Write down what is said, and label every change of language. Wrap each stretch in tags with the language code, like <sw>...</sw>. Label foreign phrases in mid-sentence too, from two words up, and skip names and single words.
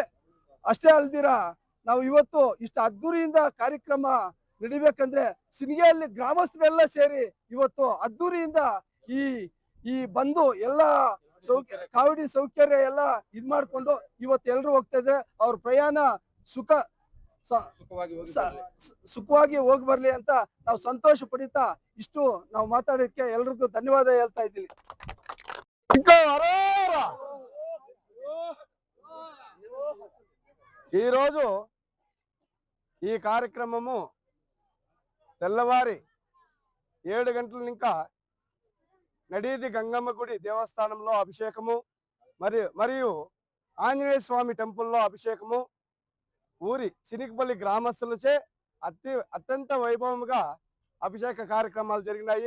<kn>ಅಷ್ಟೇ ಅಲ್ದಿರ ನಾವು ಇವತ್ತು ಇಷ್ಟು ಅದ್ದೂರಿಯಿಂದ ಕಾರ್ಯಕ್ರಮ ನಡಿಬೇಕಂದ್ರೆ ಶಿನಿಗೇನಹಳ್ಳಿ ಗ್ರಾಮಸ್ಥರೆಲ್ಲ ಸೇರಿ ಇವತ್ತು ಅದ್ದೂರಿಯಿಂದ ಈ ಬಂದು ಎಲ್ಲ ಕಾವಡಿ ಸೌಕರ್ಯ ಎಲ್ಲ ಮಾಡ್ಕೊಂಡು ಇವತ್ತು ಎಲ್ಲರೂ ಹೋಗ್ತಾ ಇದ್ರೆ ಅವ್ರ ಪ್ರಯಾಣ ಸುಖವಾಗಿ ಹೋಗಿ ಬರ್ಲಿ ಅಂತ ನಾವು ಸಂತೋಷ ಪಡಿತಾ ಇಷ್ಟು ನಾವು ಮಾತಾಡೋದಕ್ಕೆ ಎಲ್ರಿಗೂ ಧನ್ಯವಾದ ಹೇಳ್ತಾ ಇದ್ದೀನಿ.</kn> <te>ఈరోజు ఈ కార్యక్రమము తెల్లవారి 7 గంటల ఇంకా నడీది గంగమ్మ గుడి దేవస్థానంలో అభిషేకము మరియు ఆంజనేయ స్వామి టెంపుల్లో అభిషేకము ఊరి చినికపల్లి గ్రామస్తులచే అత్యంత వైభవంగా అభిషేక కార్యక్రమాలు జరిగినాయి.</te>